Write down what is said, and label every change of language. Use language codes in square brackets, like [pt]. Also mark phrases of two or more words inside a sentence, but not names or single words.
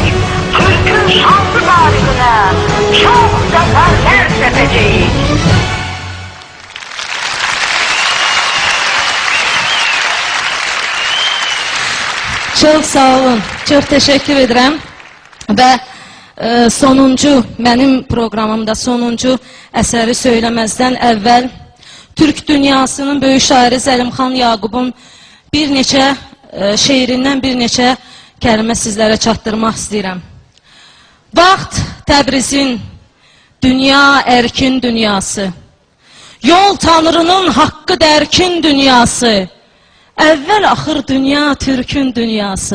[tr] Türk'ün şanlı tarihine çok zaferler sepeceğiz. çok sağ olun, çok teşekkür ederim. [az] Ve sonuncu, [tr] benim programımda [az] sonuncu əsəri söyləməzdən əvvəl Türk dünyasının böyük şairi Zəlimxan Yaqubun bir neçə şeirindən bir neçə kəlmə sizlərə çatdırmaq istəyirəm. Vaxt Təbrizin, dünya erkin dünyası, yol Tanrının haqqı dərkin dünyası, əvvəl axır dünya Türkün dünyası.